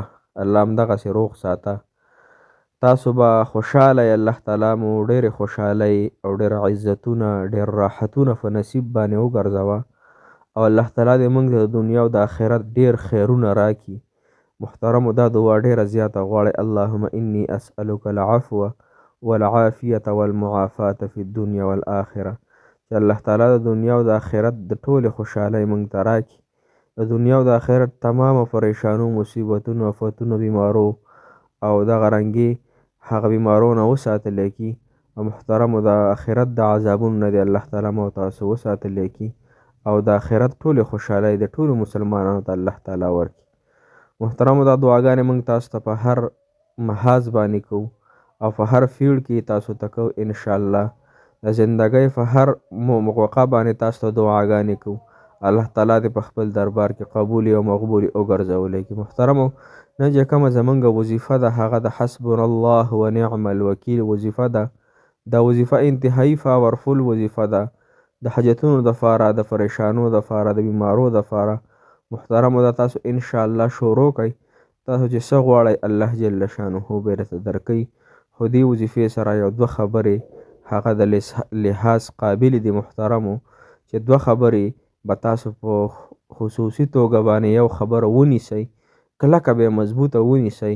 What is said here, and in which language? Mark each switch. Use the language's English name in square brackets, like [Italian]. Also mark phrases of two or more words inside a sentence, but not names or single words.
[Pashto] الله همدغسې روغ ساته. تاسو به خوشحاله یې، الله تعالی مو ډېرې خوشحالۍ او ډېر عزتونه ډېر راحتونه په نصیب باندې وګرځوه او الله تعالی دې موږ د دنیا او د آخرت ډېر خیرونه راکړي. محترمو دا دعا ډېره زیاته غواړئ: [Arabic] اللهم انی اسألک العفو والعافیة والمعافاة فی الدنیا والآخرة. [Pashto] چې الله تعالی د دنیا او د آخرت د ټولې خوشحالۍ موږ ته راکړي، د دنیا او د آخرت تمامه پریشانو مصیبتونو آفتونو بیمارو او دغه رنګې هغه بیمارو نه وساتلی کړي او محترمو د آخرت د عذابونو نه دې الله تعالی مو تاسو وساتلی کړي او د آخرت ټولې خوشحالۍ د ټولو مسلمانانو ته الله تعالی ورکړي. محترمو دا دعاګانې موږ تاسو ته په هر محاذ باندې کوو او په هر فیلډ کې تاسو ته کوو [Arabic] انشاءالله. [Pashto] د زندګۍ په هر موقع باندې تاسو ته دعاګانې کوو، الله تعالی دې په خپل دربار کې قبولې او مقبولې وګرځولی کړي. محترمو نن چې کومه زمونږ وظیفه ده هغه د [Arabic] حسبنا الله ونعم الوکیل [Pashto] وظیفه ده. دا وظیفه انتهایي پاورفول وظیفه ده د حاجتونو دپاره، د پریشانو دپاره، د بیمارو دپاره. محترمو دا تاسو [Arabic] انشاءالله [Pashto] شروع کړئ. تاسو چې څه غواړئ الله جل شانه به درته درکوي. خو دې وظیفې سره یو دوه خبرې هغه د لحاظ قابلې دي محترمو، چې دوه خبرې به تاسو په خصوصي توګه باندې یو خبره ونیسئ، کلکه به یې مضبوطه ونیسئ.